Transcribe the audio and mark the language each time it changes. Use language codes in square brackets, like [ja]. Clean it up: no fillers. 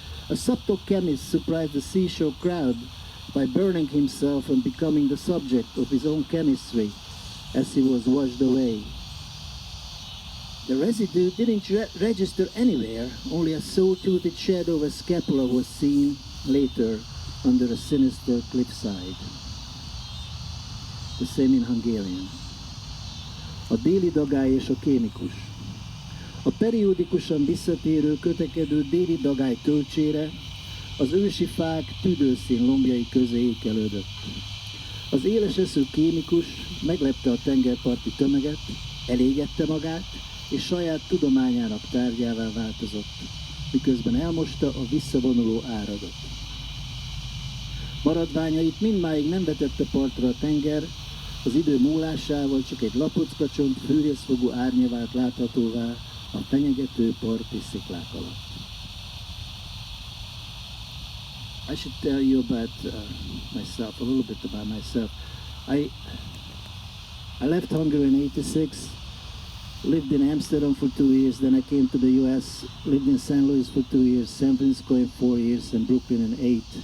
[en] A subtle chemist surprised the seashore crowd by burning himself and becoming the subject of his own chemistry as he was washed away. The residue didn't register anywhere, only a saw-toothed shadow of a scapula was seen later under a sinister cliffside. The same in Hungarian. [hu] A déli dagály és a kémikus. A periódikusan visszatérő, kötekedő déli dagály tölcsére az ősi fák tüdőszín lombjai közé ékelődött. Az éleseszű kémikus meglepte a tengerparti tömeget, elégette magát, és saját tudományának tárgyává változott, miközben elmosta a visszavonuló áradat. Maradványait mindmáig nem vetette partra a tenger, az idő múlásával csak egy lapockacsont fűrészfogú árnya vált láthatóvá a fenyegető parti sziklák alatt. [en] I should tell you about myself, a little bit about myself. I left Hungary in '86, lived in Amsterdam for 2 years, then I came to the US, lived in St. Louis for 2 years, San Francisco in 4 years, and Brooklyn in 8.